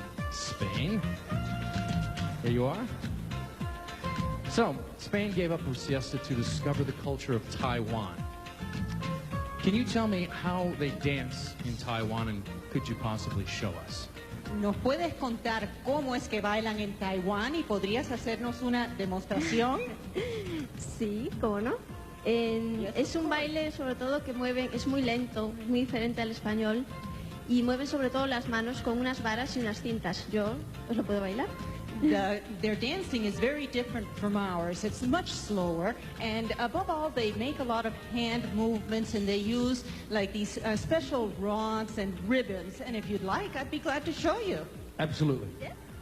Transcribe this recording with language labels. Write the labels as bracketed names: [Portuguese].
[English] Spain. There you are. So, Spain gave up her siesta to discover the culture of Taiwan. Can you tell me how they dance in Taiwan, and could you possibly show us? [Spanish] ¿Nos puedes contar cómo es que bailan en Taiwán y podrías hacernos una demostración? Sí, ¿cómo no? Es un baile sobre todo que mueven, es muy lento, es muy diferente al español y mueven sobre todo las manos con unas varas y unas cintas. Yo os lo puedo bailar. [English] Their dancing is very different from ours. It's much slower, and above all, they make a lot of hand movements, and they use like these special rods and ribbons. And if you'd like, I'd be glad to show you. Absolutely. Yeah.